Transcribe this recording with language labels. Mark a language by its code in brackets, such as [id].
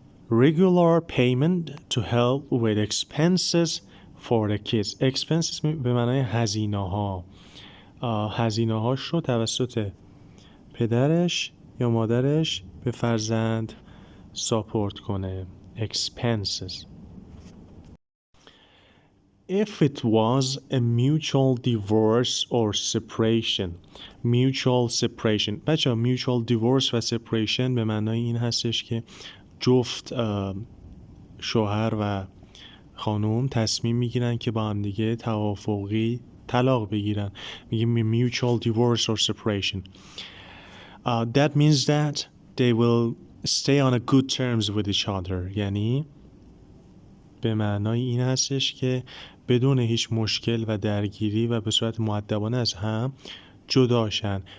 [en] Regular payment to help with expenses for the kids. [fa] Expenses به معنای هزینه هاش رو توسط پدرش یا مادرش به فرزند ساپورت کنه. [en] Expenses. If it was a mutual divorce or separation. [fa] بچه mutual divorce و separation به معنای این هستش که جفت شوهر و خانوم تصمیم میگیرن که با هم دیگه توافقی طلاق بگیرن، میگیم mutual divorce or separation. [en] That means that they will stay on a good terms with each other. [fa] یعنی به معنای این هستش که بدون هیچ مشکل و درگیری و به صورت مؤدبانه از هم جداشن.